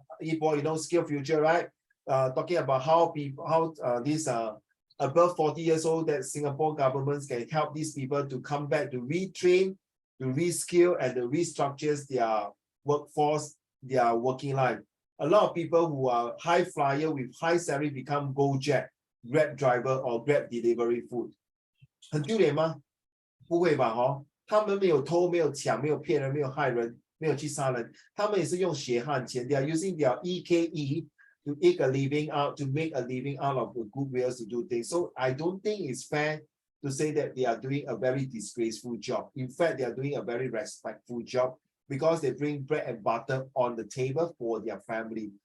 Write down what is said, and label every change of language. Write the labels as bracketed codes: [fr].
[en] You know, skill future, right? Talking about how people, these above 40 years old, that Singapore governments can help these people to come back, to retrain, to reskill, and to restructure their workforce, their working life. A lot of people who are high flyer with high salary become Gojek, Grab driver or Grab delivery food. [zh] 很丢脸吗？不会吧，他们没有偷，没有抢，没有骗人，没有害人，没有去杀人，他们也是用血汗钱。 [en] They are using their EKE to make a living out, to make a living out of the goodwill to do things. So I don't think it's fair to say that they are doing a very disgraceful job. In fact, they are doing a very respectful job, because they bring bread and butter on the table for their family.